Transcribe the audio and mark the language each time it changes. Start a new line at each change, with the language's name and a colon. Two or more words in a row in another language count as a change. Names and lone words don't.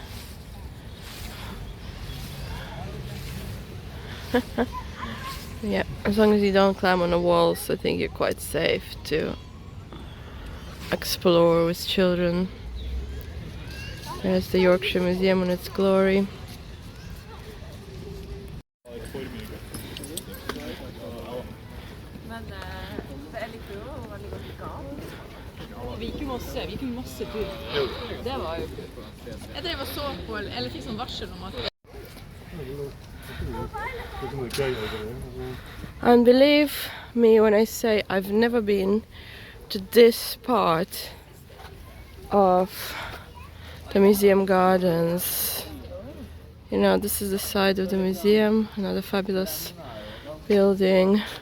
English: Yeah, as long as you don't climb on the walls, I think you're quite safe to explore with children. There's the Yorkshire Museum in its glory.
Norwegian: Vi gikk jo masse tur. Det var jo Jeg drev og så på, eller fikk sånn varsel om at
English: And believe me when I say I've never been to this part of the museum gardens. You know, this is the side of the museum, another fabulous building.